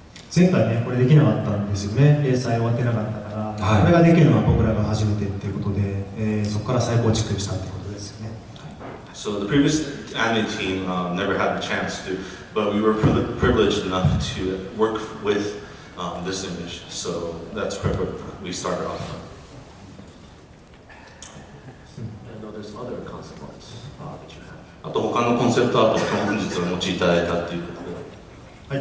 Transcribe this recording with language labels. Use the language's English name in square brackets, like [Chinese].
[Japanese] 前回ねこれできなかったんですよね。連載終わってなかったから、これができるのは僕らが初めてっていうことで、そこから再構築したってことですよね。 [English] So the previous anime team never had the chance to, but we were privileged enough to work with this image. So that's where we started off from. I know there's other concept arts that you have. [Japanese] あと他のコンセプトアートを本日お持ちいただいたっていうことで。